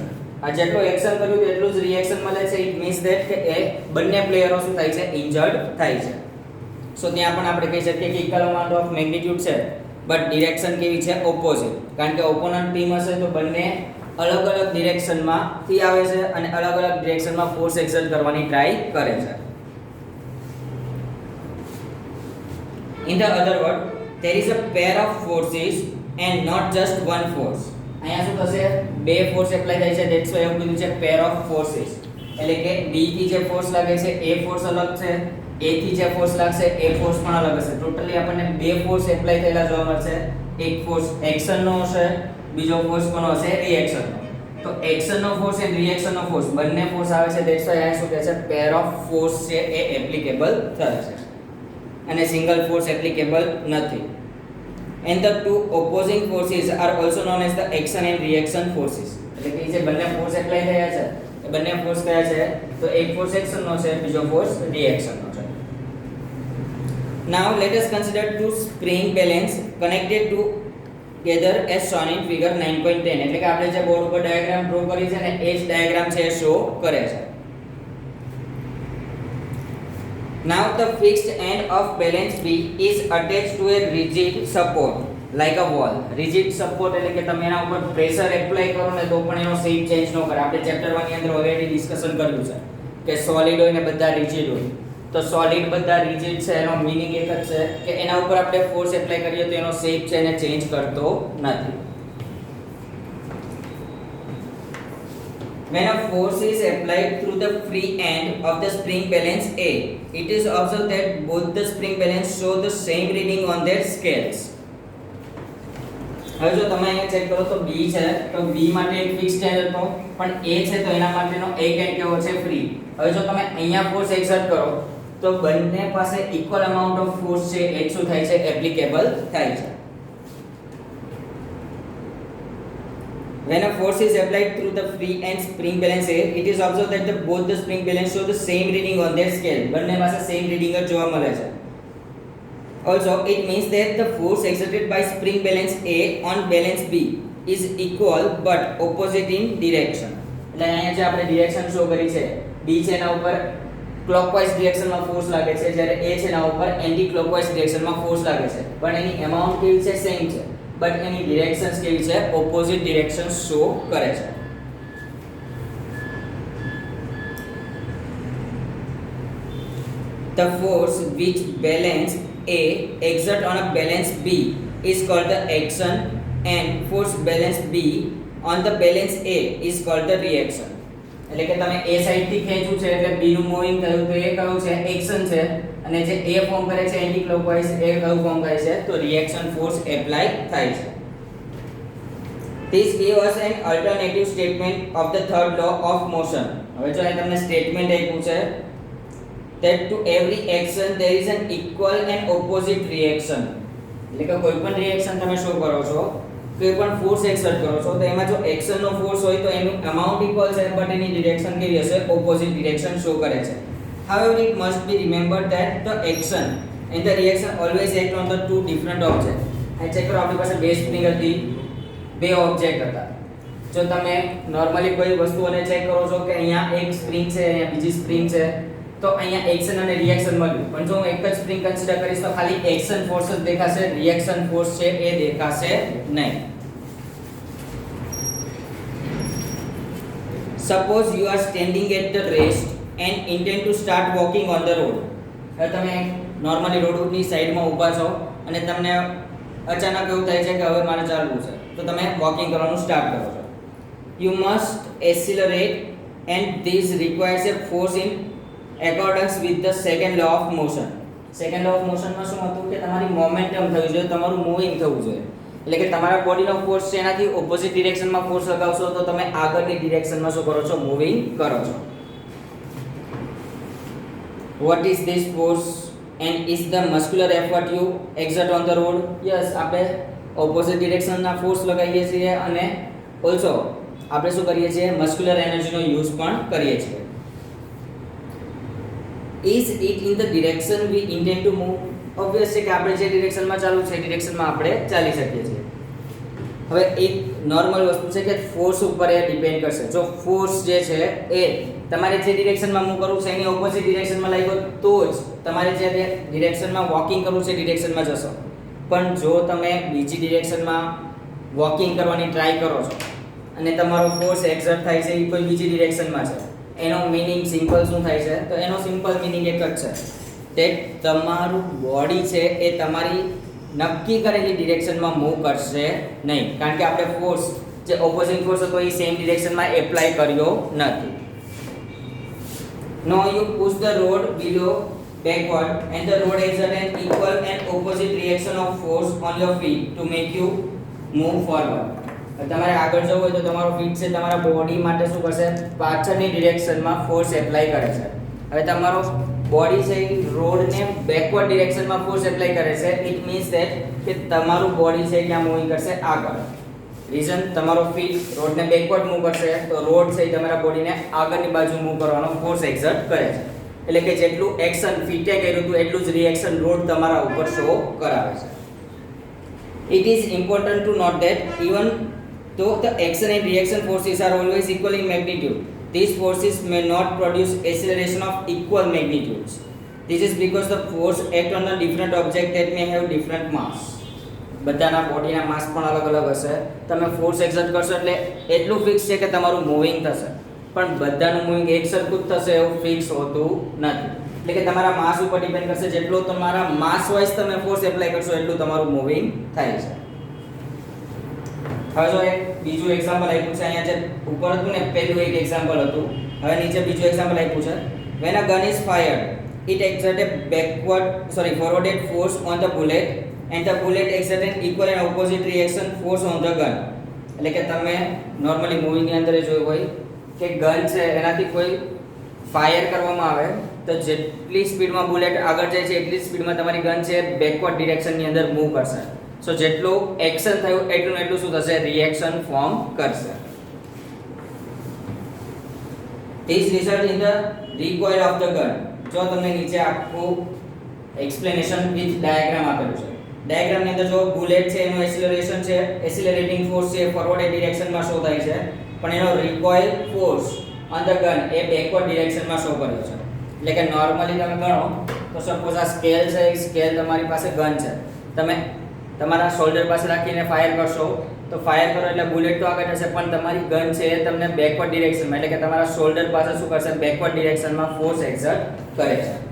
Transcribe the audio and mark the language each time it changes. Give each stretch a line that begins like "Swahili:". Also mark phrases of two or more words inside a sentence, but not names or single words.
Gujarati: આ જેટલું એક્શન કર્યું હતું એટલું જ રિએક્શન મળે છે.
English: it means that
Gujarati: કે એ બંને પ્લેયરો શું થાય છે ઇન્જર્ડ થાય છે. સો ત્યાં પણ આપણે કહી શકીએ કે
English: equal amount of magnitude
Gujarati: છે
English: but direction
Gujarati: કેવી છે ઓપોઝિટ, કારણ કે
English: opponent team
Gujarati: હશે તો બંને અલગ અલગ ડિરેક્શનમાં થી આવે છે અને અલગ અલગ ડિરેક્શનમાં
English: force exert
Gujarati: કરવાની ટ્રાય કરે છે.
English: In the other word, there is a pair of forces and not just one force.
Gujarati: અહીંયા શું થશે બે
English: force apply
Gujarati: થાય છે
English: that's why
Gujarati: એવું કીધું છે
English: pair of forces.
Gujarati: એટલે કે B થી જે ફોર્સ લાગે છે એ ફોર્સ અલગ છે, A થી જે ફોર્સ લાગશે એ ફોર્સ પણ અલગ હશે. ટોટલી આપણને બે
English: force apply
Gujarati: થયેલા જોવા મળશે. એક ફોર્સ એક્શનનો હશે, બીજો ફોર્સ કોનો હશે રિએક્શનનો. તો એક્શનનો ફોર્સ અને રિએક્શનનો ફોર્સ બંને ફોર્સ આવે છે
English: that's why
Gujarati: અહીંયા શું કહે છે
English: pair of force
Gujarati: છે એ એપ્લિકેબલ થશે અને
English: single force applicable
Gujarati: નથી.
English: And the two opposing forces are also known as the action and reaction forces.
Gujarati: એટલે કે જે બંને
English: force apply
Gujarati: થયા છે એ બંને ફોર્સ કયા છે તો એક ફોર્સ એક્શનનો છે, બીજો ફોર્સ રિએક્શનનો છે.
English: Now let us consider two spring balance connected together as shown in figure 9.10.
Gujarati: એટલે કે આપણે જે બોર્ડ ઉપર
English: diagram draw
Gujarati: કરી છે ને એ જ ડાયાગ્રામ છે શો કરે છે.
English: Now the fixed end of balance B is attached to a rigid support like a wall. Rigid support
Gujarati: એટલે કે તમે એના ઉપર
English: pressure apply
Gujarati: કરો ને તો પણ એનો
English: shape change
Gujarati: ન કરે. આપણે ચેપ્ટર 1 ની અંદર
English: already discussion
Gujarati: કર્યું છે કે સોલિડ હોય ને બધા રિજિડ હોય. તો સોલિડ બધા રિજિડ છે એનો મીનિંગ એક જ છે કે એના ઉપર આપણે
English: force apply
Gujarati: કરીએ તો એનો શેપ છે એને ચેન્જ કરતો નથી.
English: When a force is applied through the free end of the spring balance A, it is observed that both the spring balance show the same reading on their scales.
Gujarati: હવે જો તમે અહીંયા ચેક કરો તો B છે તો B માટે એક
English: fixed end
Gujarati: હતો પણ A છે તો એના માટેનો એક એન્ડ કેવો છે ફ્રી. હવે જો તમે અહીંયા
English: force exert
Gujarati: કરો તો બંને પાસે
English: equal amount of force
Gujarati: છે એ શું થાય છે એપ્લિકેબલ થાય છે.
English: When a force is applied through the free end spring balance A, it is observed that both the spring balance show the same reading on their scale.
Gujarati: બંને પાસે
English: same reading
Gujarati: જ જોવા મળે છે.
English: Also, it means that the force exerted by spring balance A on balance B is equal but opposite in direction.
Gujarati: એટલે અહીંયા જે આપણે
English: direction show
Gujarati: કરી છે B છે એના ઉપર
English: clockwise directionમાં force
Gujarati: લાગે છે જ્યારે A છે એના ઉપર
English: anti clockwise directionમાં force
Gujarati: લાગે છે પણ એની એમાઉન્ટ કેવી છે સેમ છે બટ એની ડિરેક્શન્સ કેવી છે
English: opposite direction show
Gujarati: કરે છે.
English: The force which balance A exert on a balance B is called the action and force balance B on the balance A is called the reaction.
Gujarati: એટલે કે તમે A સાઈડ થી ખેંચ્યું છે એટલે B નું મૂવિંગ થયું તો એ કયું છે એક્શન છે અને જે A ફોર્મ કરે છે
English: anti clockwise
Gujarati: એ કયું ફોર્મ કરે છે તો
English: reaction force apply
Gujarati: થાય છે.
English: This gives us an alternative statement of the third law of motion.
Gujarati: હવે જો અહીં તમને સ્ટેટમેન્ટ આપ્યું છે
English: that to every action there is an equal and opposite reaction.
Gujarati: એટલે કે કોઈ પણ રિએક્શન તમે શો કરો છો કોઈ પણ
English: force exert
Gujarati: કરો છો તો એમાં જો એક્શન નો ફોર્સ હોય તો એનું
English: amount equal
Gujarati: છે બટ એની ડિરેક્શન કેવી હશે
English: opposite direction show
Gujarati: કરે છે.
English: However, it must be remembered that the action and the reaction always act on the two different objects.
Gujarati: આ ચેક કરો, આપણી પાસે બે સ્પ્રિંગ હતી, બે ઓબ્જેક્ટ હતા. જો તમે નોર્મલી કોઈ વસ્તુઓને ચેક કરો છો કે અહીંયા એક સ્પ્રિંગ છે, અહીંયા બીજી સ્પ્રિંગ છે, તો અહીંયા એક્શન અને રિએક્શન મળ્યું. પણ જો હું એક જ
English: spring consider
Gujarati: કરીશ તો ખાલી
English: action force
Gujarati: જ દેખાશે,
English: reaction force
Gujarati: છે એ દેખાશે નહીં.
English: Suppose you are standing at the rest and intend to start walking on the road.
Gujarati: હવે તમે નોર્મલી રોડની સાઈડમાં ઊભા છો અને તમને અચાનક એવું થાય છે કે હવે મારે ચાલવું છે, તો તમે વોકિંગ કરવાનું સ્ટાર્ટ કરો છો.
English: You must accelerate and this requires a force in accordance with the second law of motion. Second law of motion
Gujarati: માં શું હતું કે તમારી મોમેન્ટમ થવી જોઈએ, તમારું મૂવિંગ થવું જોઈએ. એટલે કે તમારા બોડીનો ફોર્સ છે એનાથી ઓપોઝિટ ડિરેક્શનમાં ફોર્સ લગાવશો તો તમે આગળની ડિરેક્શનમાં શું કરો છો, મૂવિંગ કરો છો.
English: What is this force and is the muscular effort you exert on the road? Yes,
Gujarati: આપણે ઓપોઝિટ ડિરેક્શનના ફોર્સ લગાવીએ છીએ અને ઓલ્સો આપણે શું કરીએ છીએ,
English: muscular energyનો
Gujarati: યુઝ પણ કરીએ છીએ.
English: Is it in the direction we intend to move?
Gujarati: ઓબ્વિયસ છે કે આપણે જે ડિરેક્શનમાં ચાલવું છે એ ડિરેક્શનમાં આપણે ચાલી શકીએ છીએ. હવે એક નોર્મલ વસ્તુ છે કે ફોર્સ ઉપર એ ડિપેન્ડ કરશે. જો ફોર્સ જે છે એ તમારે જે ડિરેક્શનમાં મૂવ કરવું છે એની ઓપોઝિટ ડિરેક્શનમાં લાગ્યો તો જ તમારે જે ડિરેક્શનમાં વોકિંગ કરવું છે ડિરેક્શનમાં જશો. પણ જો તમે બીજી ડિરેક્શનમાં વોકિંગ કરવાની ટ્રાય કરો છો અને તમારો
English: force exert
Gujarati: થાય છે એ કોઈ બીજી ડિરેક્શનમાં છે, એનો
English: meaning simple
Gujarati: શું થાય છે, તો એનો
English: simple meaning
Gujarati: એક જ છે કે તમારું બોડી છે એ તમારી નક્કી કરેલી ડિરેક્શનમાં મૂવ કરશે નહીં, કારણ કે આપણે ફોર્સ જે
English: opposite force
Gujarati: હતો એ
English: same directionમાં apply
Gujarati: કર્યો નથી.
English: Now you push the rod below backward and the rod exerts an equal and opposite reaction of force on your feet to make you move forward.
Gujarati: તમારે આગળ જવું હોય તો તમારો ફીટ છે તમારા બોડી માટે શું કરશે, પાછળની ડિરેક્શનમાં
English: force apply
Gujarati: કરે છે. હવે તમારો બોડી છે એ રોડને
English: backward directionમાં force apply
Gujarati: કરે છે.
English: it means that
Gujarati: કે તમારું બોડી છે ક્યાં મૂવિંગ કરશે, આગળ. રીઝન, તમારો ફીટ રોડને
English: backward move
Gujarati: કરશે તો રોડ છે એ તમારા બોડીને આગળની બાજુ મૂવ કરવાનો
English: force exert
Gujarati: કરે છે. એટલે કે જેટલું એક્શન ફીટે કર્યું હતું એટલું જ રિએક્શન રોડ તમારા ઉપર શો કરાવે છે.
English: It is important to note that even though the action and reaction forces are always equal in magnitude, these forces may not produce acceleration of equal magnitudes. This is because the force act on a different object that may have different mass.
Gujarati: બધાના બોડીના માસ પણ અલગ અલગ હશે. તમે
English: force exert
Gujarati: કરશો એટલે એટલું ફિક્સ છે કે તમારું મૂવિંગ થશે, પણ બધાનું મૂવિંગ એક સરખું જ થશે એવું ફિક્સ હોતું નથી. એટલે કે તમારા માસ ઉપર ડિપેન્ડ કરશે, જેટલો તમારા
English: mass wise
Gujarati: તમે
English: force apply
Gujarati: કરશો એટલું તમારું મૂવિંગ થાય છે. હવે જો એક બીજું એક્ઝામ્પલ આપ્યું છે, અહીંયા જે ઉપર હતું ને પહેલું એક એક્ઝામ્પલ હતું, હવે નીચે બીજું એક્ઝામ્પલ આપ્યું છે.
English: When a gun is fired, it exerts a forwarded force on the bullet and the bullet exerts an equal and opposite reaction force on the gun.
Gujarati: એટલે કે તમે નોર્મલી મૂવીની અંદર જોયું હોય કે ગન છે એનાથી કોઈ ફાયર કરવામાં આવે તો જેટલી સ્પીડમાં બુલેટ આગળ જાય છે એટલી સ્પીડમાં તમારી ગન છે
English: backward directionની
Gujarati: અંદર મૂવ કરશે. સો જેટલું એક્શન થયું એટલું ને એટલું શું થશે, રિએક્શન ફોર્મ કરશે.
English: This result in the recoil of the gun.
Gujarati: જો તમને નીચે આખું
English: explanation with diagram
Gujarati: આપેલું છે. ડાયાગ્રામની અંદર જો બુલેટ છે એનું એક્સિલરેશન છે,
English: accelerating force
Gujarati: છે
English: forward directionમાં show
Gujarati: થાય છે, પણ એનો
English: recoil force on the gun
Gujarati: એ
English: backward directionમાં show
Gujarati: કર્યો છે. એટલે કે નોર્મલી તમે ગણો તો સપોઝ આ સ્કેલ છે, એ સ્કેલ તમારી પાસે ગન છે, તમે તમારા શોલ્ડર પાસે રાખીને ફાયર કરશો તો ફાયર કરો એટલે બુલેટ તો આગળ જશે, પણ તમારી ગન છે એ તમને
English: backward directionમાં
Gujarati: એટલે કે તમારા શોલ્ડર પાસે શું કરશે,
English: backward directionમાં force exert
Gujarati: કરે છે.